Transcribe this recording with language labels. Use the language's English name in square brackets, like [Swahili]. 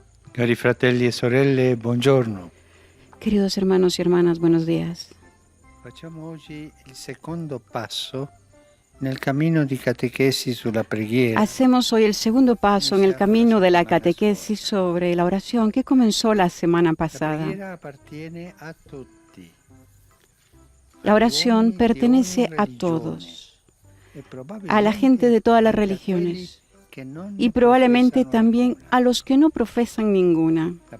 [Italian] Cari fratelli e sorelle, buongiorno. [Spanish] Queridos hermanos y hermanas, buenos días. [Italian] Facciamo oggi il secondo passo nel cammino di catechesi sulla preghiera. [Spanish] Hacemos hoy el segundo paso en el camino de la catequesis sobre la oración que comenzó la semana pasada. [Italian] La preghiera appartiene a tutti. [Spanish] La oración pertenece a todos, a la gente de todas las religiones y probablemente también a los que no profesan ninguna.